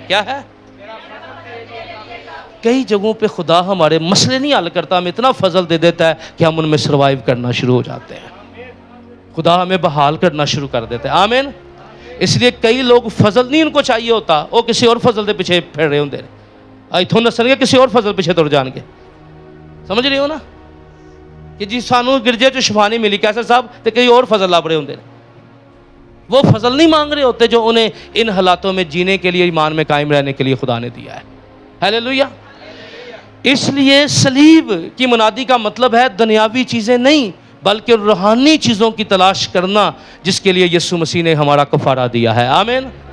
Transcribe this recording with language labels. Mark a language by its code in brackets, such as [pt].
[ur] کیا ہے؟ کئی جگہوں پہ خدا ہمارے مسئلے نہیں حل کرتا، ہمیں اتنا فضل دے دیتا ہے کہ ہم ان میں سروائیو کرنا شروع ہو جاتے ہیں. خدا ہمیں بحال کرنا شروع کر دیتا ہے. آمین. اس لیے کئی لوگ فضل نہیں ان کو چاہیے ہوتا، وہ کسی اور فضل دے پیچھے پھر رہے ہوں. [pa] اتوں نسن گے کسی اور فضل پیچھے تر جان گے. سمجھ رہے ہو نا کہ جی سانو گرجے چ شفا نہیں ملی کیسر صاحب تو کئی اور فضل لب رہے ہوں. [ur] وہ فضل نہیں مانگ رہے ہوتے جو انہیں ان حالاتوں میں جینے کے لیے ایمان میں قائم رہنے کے لیے خدا نے دیا ہے. ہیلیلویا. اس لیے صلیب کی منادی کا مطلب ہے دنیاوی چیزیں نہیں بلکہ روحانی چیزوں کی تلاش کرنا جس کے لیے یسوع مسیح نے ہمارا کفارہ دیا ہے. آمین.